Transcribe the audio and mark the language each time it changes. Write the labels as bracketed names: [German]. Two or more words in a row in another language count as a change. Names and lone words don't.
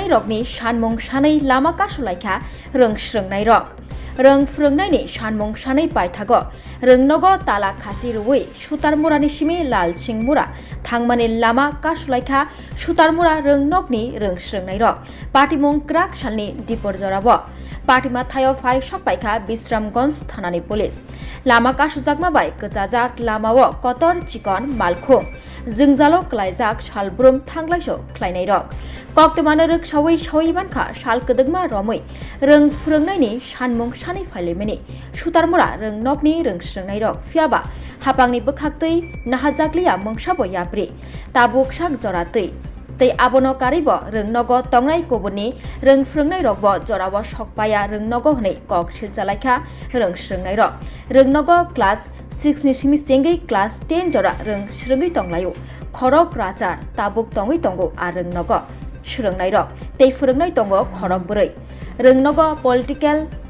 [Kok Borok] rokni sanmung sanai lama kasulaikha rungsrungnai rok rungfrungnai ni sanmung sanai paithago rungnogo tala khasi ruwi sutarmurani simi lal singmura thangmani lama kasulaikha sutarmura rungnokni rungsrungnai rok patimung krak salni dipor jorawo Patima thayo phai sokpaikha Bisramganj thanani police lama kasujakma bai kejajak lamao kotor chikon malkhung जोंजालो क्लाइजाक सालब्रुम थांग्लाइसो क्लाइनाय रक कक्तमानो रोगसावै सावै बानखा साल कदगमा रमै रोंफ्रोंनायनि सानमुं सानै फाइलेमेनि सुतारमुरा रोंनकनि रोंस्रोंनाय रक फियाबा हापांनि बोखाक्तै नाहाजाग्लिया मंसाबो याब्रि ताबुक साक जरातै tei abono karibo rungnogo tongnai koboni rungfrungnai rokbo jorabo sokpaya rungnogo hwnei kok silchalaikha rungsrungnai rok rungnogo class 6 ni simi chengai class 10 jora rungsrungui tonglaio khorok rachar tabuk tongui tongo a rungnogo surungnai rok tei phurungnai tongo khorok bwrui rungnogo political